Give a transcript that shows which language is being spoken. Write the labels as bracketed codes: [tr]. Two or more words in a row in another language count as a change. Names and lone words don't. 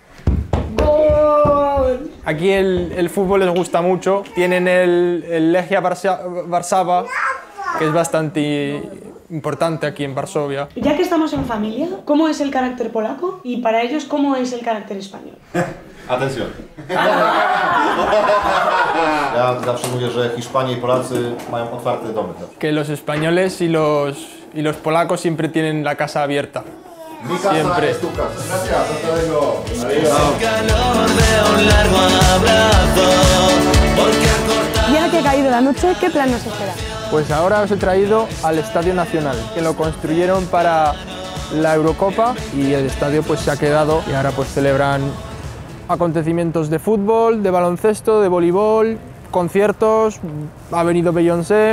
[es] ¡Gol! Aquí el fútbol les gusta mucho. Tienen el Legia Warszawa, que es bastante importante aquí en Varsovia. Ya que estamos en familia, ¿cómo es el carácter polaco? Y para ellos, ¿cómo es el carácter español? Atención. [pl] Ja zawsze mówię, że Hiszpanie I Polacy mają otwarte domy. [es] Que los españoles y los polacos siempre tienen la casa abierta. Mi casa Siempre. es tu casa. Gracias, hasta luego. Adiós. Y ahora que ha caído la noche, ¿qué plan nos espera? Pues ahora os he traído al Estadio Nacional, que lo construyeron para la Eurocopa y el estadio pues se ha quedado y ahora pues celebran acontecimientos de fútbol, de baloncesto, de voleibol, conciertos, ha venido Beyoncé.